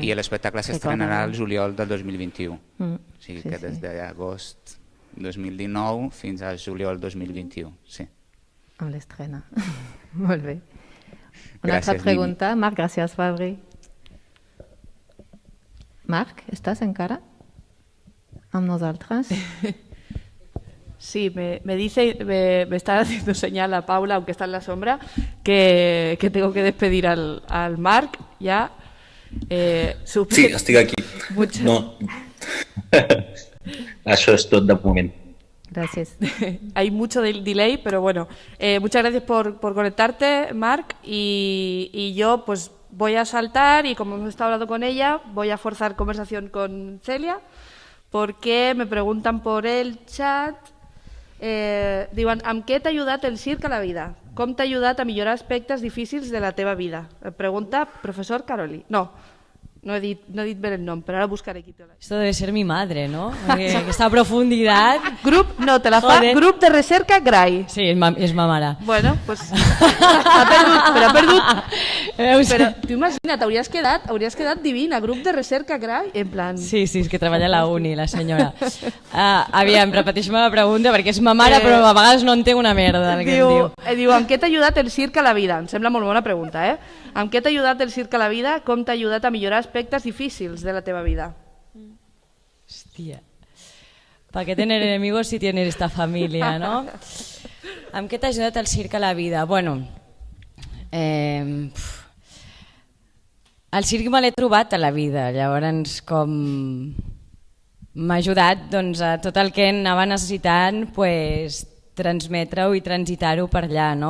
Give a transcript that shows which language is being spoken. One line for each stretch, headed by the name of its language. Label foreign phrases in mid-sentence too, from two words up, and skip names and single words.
Catalan: Sí, i l'espectacle s'estrenarà el juliol del 2021. O sigui que des d'agost 2019 fins al juliol 2021, sí. Amb l'estrena. Molt bé. Una altra pregunta. Marc, gràcies, Fabri. Marc, estàs encara amb nosaltres?
Spanish: Sí, me está haciendo señal a Paula, aunque está en la sombra, que tengo que despedir al Marc ya.
Catalan: Sí, estic aquí. No. Això és tot de moment.
Spanish: Gracias. Hay mucho delay, pero bueno, muchas gracias por conectarte, Marc, y yo pues voy a saltar y como hemos estado hablando con ella, voy a forzar conversación con Celia, porque me preguntan por el chat,
Catalan: diuen, amb què t'ha ajudat el circ a la vida? Com t'ha ajudat a millorar aspectes difícils de la teva vida? Pregunta professor Caroli. No he dit bé el nom, però ara buscaré qui té la...
Spanish: Esto debe ser mi madre, ¿no?
Catalan: Aquesta profunditat... No, te la fa Grup de Recerca Gray. Sí, és ma mare.
Spanish: Bueno, pues...
Catalan: ha perdut... Però tu imagina't, hauries quedat divina, Grup de Recerca Gray, en plan... Sí, és que treballa a la uni, la senyora. Aviam, repeteix-me la pregunta, perquè és ma mare, però a vegades no entenc una merda el que em diu. Diu, amb què t'ha ajudat el circ a la vida? Em sembla molt bona pregunta, eh? Amb què t'ha ajudat el circ a la vida? Com t'ha ajudat a millorar aspectes difícils de la teva vida? Hòstia,
Spanish: ¿para qué tener enemigos si tienes esta familia, no?
Catalan: Amb què t'ha ajudat el circ a la vida? Bueno, el circ me l'he trobat a la vida, llavors com m'ha ajudat doncs, a tot el que anava necessitant pues, transmetre-ho i transitar-ho per allà, no?